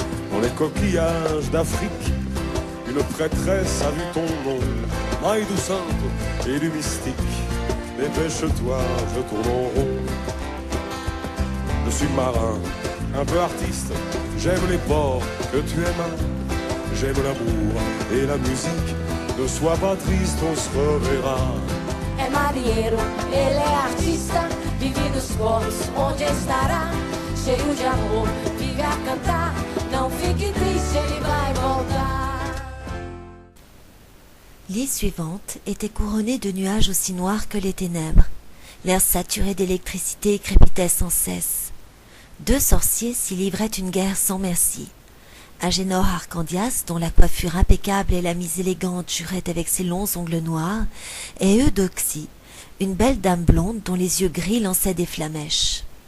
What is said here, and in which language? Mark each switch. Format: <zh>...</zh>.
<fr>Dans les coquillages d'Afrique, une prêtresse a vu ton nom, maille du sainte et du mystique. Dépêche-toi, je tourne en rond. Je suis marin, un peu artiste, j'aime les ports que tu aimes, j'aime l'amour et la musique. Ne sois pas triste, on se reverra.</fr> <pt>É marinheiro, ele é artista, vive nos portos onde estará, cheio de amor, vive a cantar, não fique triste, ele vai voltar.</pt> <fr>L'île suivante était couronnée de nuages aussi noirs que les ténèbres. L'air saturé d'électricité crépitait sans cesse. Deux sorciers s'y livraient une guerre sans merci. Agénor Arcandias, dont la coiffure impeccable et la mise élégante juraient avec ses longs ongles noirs, et Eudoxie, une belle dame blonde dont les yeux gris lançaient des flamèches.</fr>